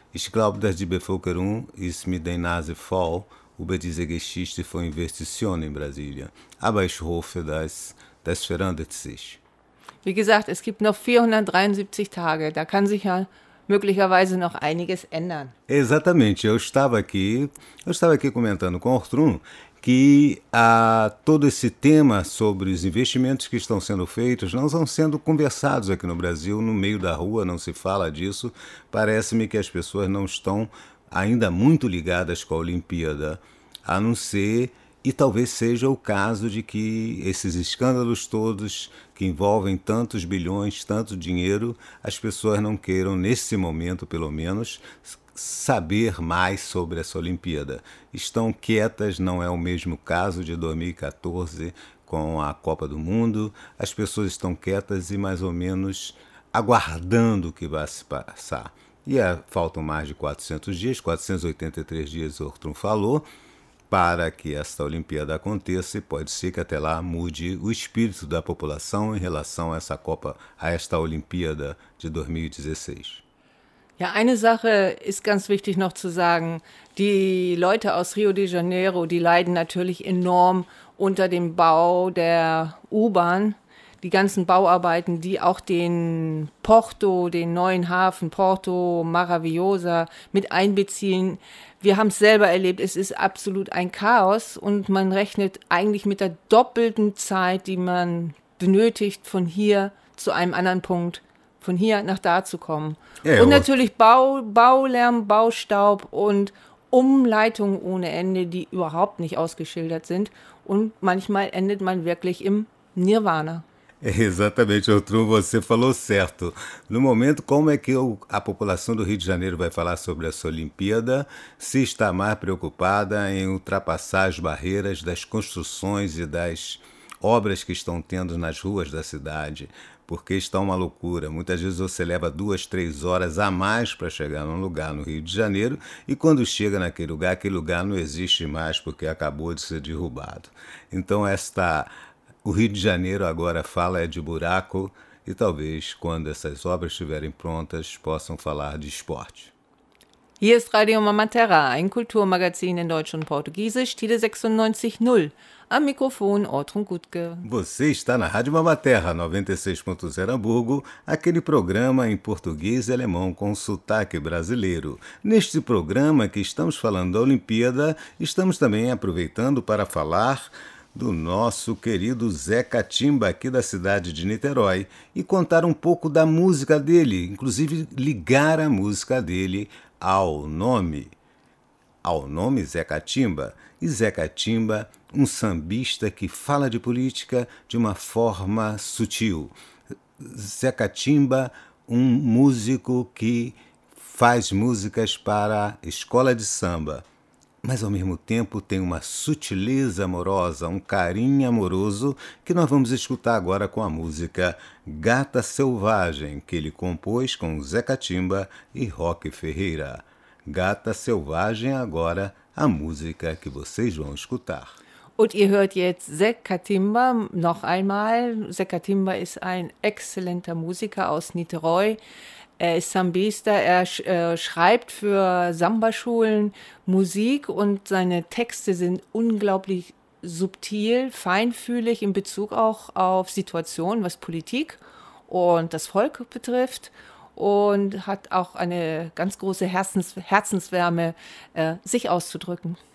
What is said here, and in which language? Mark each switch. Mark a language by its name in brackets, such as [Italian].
[German] Ich glaube, dass die Bevölkerung ist mit der Nase voll über diese Geschichte von Investitionen in Brasilien. Aber ich hoffe, dass das verändert sich. Wie gesagt, es gibt noch 473 Tage, da kann sich ja möglicherweise noch einiges ändern. [Portuguese] Exatamente, eu estava aqui comentando com o Ortrum que a todo esse tema sobre os investimentos que estão sendo feitos não estão sendo conversados aqui no Brasil, no meio da rua não se fala disso. Parece-me que as pessoas não estão ainda muito ligadas com a Olimpíada, a não ser, e talvez seja o caso de que esses escândalos todos que envolvem tantos bilhões, tanto dinheiro, as pessoas não queiram, nesse momento pelo menos, saber mais sobre essa Olimpíada. Estão quietas, não é o mesmo caso de 2014 com a Copa do Mundo. As pessoas estão quietas e mais ou menos aguardando o que vai se passar. E faltam mais de 400 dias, 483 dias, o Ortrum falou, para que esta Olimpíada aconteça, e pode ser que até lá mude o espírito da população em relação a essa Copa, a esta Olimpíada de 2016. [German] Ja, eine Sache ist ganz wichtig noch zu sagen. Die Leute aus Rio de Janeiro, die leiden natürlich enorm unter dem Bau der U-Bahn. Die ganzen Bauarbeiten, die auch den Porto, den neuen Hafen Porto Maravillosa mit einbeziehen. Wir haben es selber erlebt, es ist absolut ein Chaos und man rechnet eigentlich mit der doppelten Zeit, die man benötigt, von hier zu einem anderen Punkt, von hier nach da zu kommen. Ja, und natürlich Baulärm, Baustaub und Umleitungen ohne Ende, die überhaupt nicht ausgeschildert sind. Und manchmal endet man wirklich im Nirvana. [Portuguese] Exatamente, Ortrum, você falou certo. No momento, como é que a população do Rio de Janeiro vai falar sobre essa Olimpíada se está mais preocupada em ultrapassar as barreiras das construções e das obras que estão tendo nas ruas da cidade? Porque está uma loucura. Muitas vezes você leva 2-3 horas a mais para chegar num lugar no Rio de Janeiro e quando chega naquele lugar, aquele lugar não existe mais porque acabou de ser derrubado. Então, esta... O Rio de Janeiro agora fala é de buraco e talvez quando essas obras estiverem prontas possam falar de esporte. [German] Hier ist Radio Mama Terra, ein Kulturmagazin in Deutsch und Portugiesisch, Tide 96.0. Am Mikrofon Ortrum Gutke. [Portuguese] Você está na Rádio Mama Terra 96.0 Hamburgo, aquele programa em português e alemão com sotaque brasileiro. Neste programa que estamos falando da Olimpíada, estamos também aproveitando para falar do nosso querido Zé Catimba, aqui da cidade de Niterói, e contar um pouco da música dele, inclusive ligar a música dele ao nome Zé Catimba. E Zé Catimba, um sambista que fala de política de uma forma sutil. Zé Catimba, um músico que faz músicas para escola de samba, mas ao mesmo tempo tem uma sutileza amorosa, um carinho amoroso que nós vamos escutar agora com a música Gata Selvagem, que ele compôs com Zé Catimba e Roque Ferreira. Gata Selvagem agora, a música que vocês vão escutar. [German] Und ihr hört jetzt Zé Catimba noch einmal. Zé Catimba ist ein exzellenter Musiker aus Niterói. Er ist Sambista, er schreibt für Samba-Schulen Musik und seine Texte sind unglaublich subtil, feinfühlig in Bezug auch auf Situationen, was Politik und das Volk betrifft, und hat auch eine ganz große Herzenswärme, sich auszudrücken.